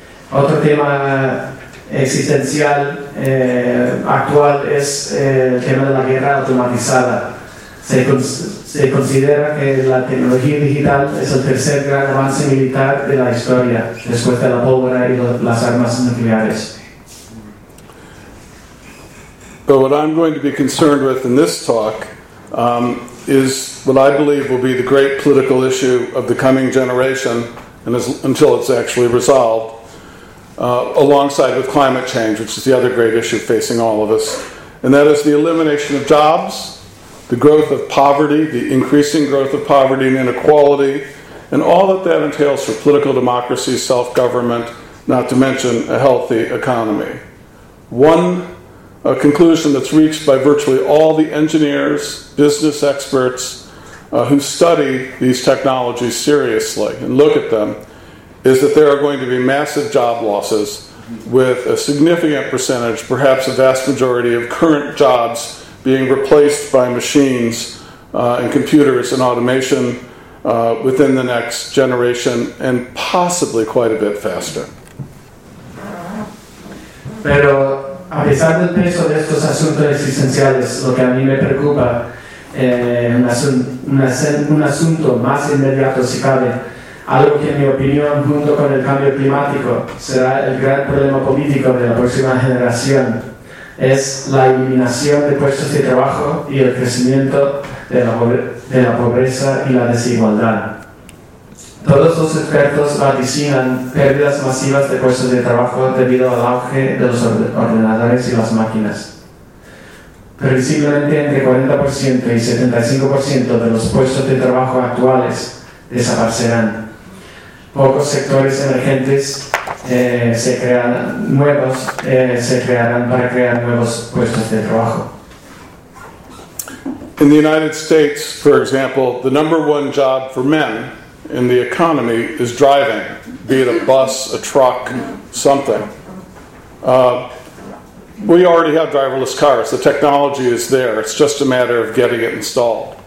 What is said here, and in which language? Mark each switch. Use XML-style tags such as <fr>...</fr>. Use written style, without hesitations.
<es>Otro tema existencial actual es el tema de la guerra automatizada. Se considera que la tecnología digital es el tercer gran avance militar de la historia, después de la pólvora y las armas nucleares.</es> <en>But what I'm going to be concerned with in this talk is what I believe will be the great political issue of the coming generation, and until it's actually resolved, alongside with climate change, which is the other great issue facing all of us, and that is the elimination of jobs, the growth of poverty, the increasing growth of poverty and inequality, and all that entails for political democracy, self-government, not to mention a healthy economy. One conclusion that's reached by virtually all the engineers, business experts, who study these technologies seriously and look at them, is that there are going to be massive job losses, with a significant percentage, perhaps a vast majority, of current jobs being replaced by machines and computers and automation within the next generation, and possibly quite a bit faster.</en> <es>Pero a pesar del peso de estos asuntos existenciales, lo que a mí me preocupa, un asunto más inmediato si cabe, algo que en mi opinión, junto con el cambio climático, será el gran problema político de la próxima generación, es la eliminación de puestos de trabajo y el crecimiento de la pobreza y la desigualdad. Todos los expertos vaticinan pérdidas masivas de puestos de trabajo debido al auge de los ordenadores y las máquinas. Previsiblemente entre 40% y 75% de los puestos de trabajo actuales desaparecerán. Pocos sectores emergentes se crearán para crear nuevos puestos de trabajo.</es> <en>In the United States, for example, the number one job for men in the economy is driving, be it a bus, a truck, something. We already have driverless cars. The technology is there. It's just a matter of getting it installed.</en>